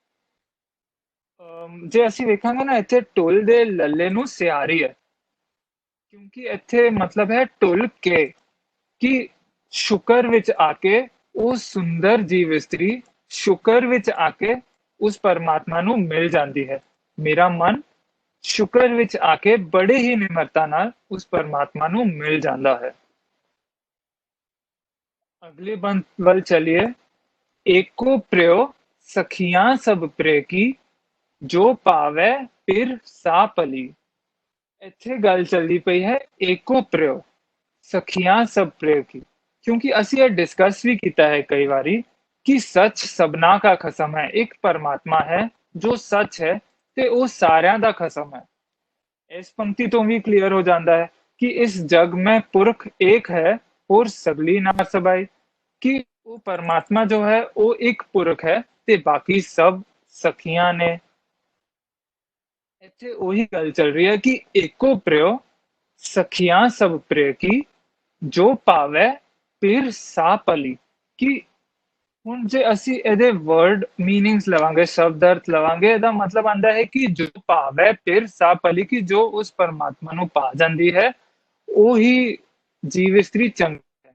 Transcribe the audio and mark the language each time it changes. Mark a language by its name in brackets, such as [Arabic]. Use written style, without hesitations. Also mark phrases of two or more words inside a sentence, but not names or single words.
[Punjabi] ਜੇ ਅਸੀਂ ਵੇਖਾਂਗੇ ਨਾ ਇੱਥੇ ਟੁਲ ਦੇ ਲੱਲੇ ਨੂੰ ਸਿਆਰੀ ਹੈ, ਕਿਉਂਕਿ ਇੱਥੇ ਮਤਲਬ ਹੈ ਟੁਲ ਕੇ, ਕਿ ਸ਼ੁਕਰ ਵਿੱਚ ਆ ਕੇ ਉਹ ਸੁੰਦਰ ਜੀਵ ਇਸਤਰੀ ਸ਼ੁਕਰ ਵਿੱਚ ਆ ਕੇ ਉਸ ਪਰਮਾਤਮਾ ਨੂੰ ਮਿਲ ਜਾਂਦੀ ਹੈ। ਮੇਰਾ ਮਨ ਸ਼ੁਕਰ ਵਿੱਚ ਆ ਕੇ ਬੜੇ ਹੀ ਨਿਮਰਤਾ ਨਾਲ ਉਸ ਪਰਮਾਤਮਾ ਨੂੰ ਮਿਲ ਜਾਂਦਾ ਹੈ। ਅਗਲੇ ਬੰਦ ਵੱਲ ਚੱਲੀਏ। ਏਕੋ ਪ੍ਰਯੋ ਸਖੀਆਂ ਸਭ ਪ੍ਰੇ ਕੀ, ਜੋ ਪਾਵੇ ਫਿਰ ਸਾ ਪਲੀ। ਇੱਥੇ ਗੱਲ ਚੱਲਦੀ ਪਈ ਹੈ ਏਕੋ ਪ੍ਰਯੋ ਸਖੀਆਂ ਸਭ ਪ੍ਰਯੋ ਕੀ, ਕਿਉਂਕਿ ਅਸੀਂ ਇਹ ਡਿਸਕਸ ਵੀ ਕੀਤਾ ਹੈ ਕਈ ਵਾਰੀ ਕਿ ਸੱਚ ਸਭਨਾ ਦਾ ਖਸਮ ਹੈ। ਇੱਕ ਪਰਮਾਤਮਾ ਹੈ ਜੋ ਸੱਚ ਹੈ ਤੇ ਉਹ ਸਾਰਿਆਂ ਦਾ ਖਸਮ ਹੈ। ਇਸ ਪੰਕਤੀ ਤੋਂ ਵੀ ਕਲੀਅਰ ਹੋ ਜਾਂਦਾ ਹੈ ਕਿ ਇਸ ਜਗ ਮੇਂ ਪੁਰਖ ਏਕ ਹੈ ਔਰ ਸਗਲੀ ਨਾਰ ਸਬਾਈ, [Hindi] कि वो परमात्मा जो है वो एक पुरख है [Punjabi] ਤੇ ਬਾਕੀ ਸਭ ਸਖੀਆਂ ਨੇ। ਇੱਥੇ ਉਹੀ ਗੱਲ ਚੱਲ ਰਹੀ ਹੈ ਕਿ ਏਕੋ ਪ੍ਰਯੋ ਸਖੀਆਂ ਸਭ ਪ੍ਰਯ ਕੀ, ਜੋ ਪਾਵੇ ਫਿਰ ਸਾ ਪਲੀ। ਕਿ ਹੁਣ ਜੇ ਅਸੀਂ ਇਹਦੇ [English] word meanings [Punjabi] ਲਵਾਂਗੇ, ਸ਼ਬਦ ਅਰਥ ਲਵਾਂਗੇ, ਇਹਦਾ ਮਤਲਬ ਆਂਦਾ ਹੈ ਕਿ ਜੋ ਪਾਵੇ ਫਿਰ ਸਾ ਪਲੀ, ਕਿ ਜੋ ਉਸ ਪਰਮਾਤਮਾ ਨੂੰ ਪਾ ਜਾਂਦੀ ਹੈ ਉਹੀ ਜੀਵ ਇਸਤਰੀ ਚੰਗੀ ਹੈ।